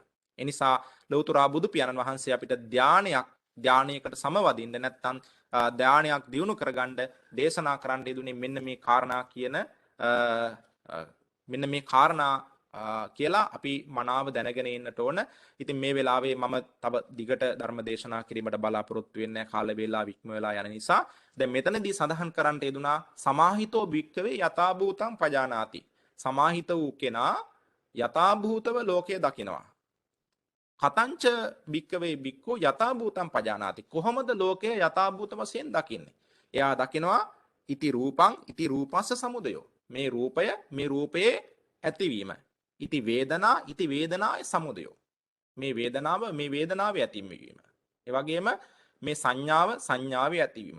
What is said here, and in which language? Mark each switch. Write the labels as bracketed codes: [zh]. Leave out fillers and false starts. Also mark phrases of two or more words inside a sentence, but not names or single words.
[si] ඒ නිසා ලෞතර බුදු පියාණන් වහන්සේ අපිට ධානයකට සමවදින්න නැත්නම් ධානයක් දියුණු කරගන්න දේශනා කරන්න යෙදුනේ මෙන්න මේ කාරණා කියන මෙන්න මේ කාරණා කියලා අපි මනාව දැනගෙන ඉන්නට ඕන. ඉතින් මේ වෙලාවේ මම තව දිගට ධර්ම දේශනා කිරීමට බලාපොරොත්තු වෙන්නේ කාල වේලාව ඉක්ම වෙලා යන නිසා දැන් මෙතනදී සඳහන් කරන්නට යෙදුනා [pi] සමාහිතෝ භික්ඛවේ යථාභූතං පජානාති. [si] සමාහිත වූ කෙනා යථාභූතව ලෝකය දකිනවා. [pi] කතංච භික්ඛවේ භික්ඛු යථාභූතං පජානාති. [si] කොහොමද ලෝකය යථාභූත වශයෙන් දකින්නේ? එයා දකිනවා [pi] ඉති රූපං ඉති රූපස්ස සමුදයෝ. [si] මේ රූපයේ ඇතිවීම. [pi] ඉති වේදනාය සමුදයෝ. [si] මේ වේදනාවේ ඇතිවීම. ඒ වගේම මේ සංඥාවේ ඇතිවීම.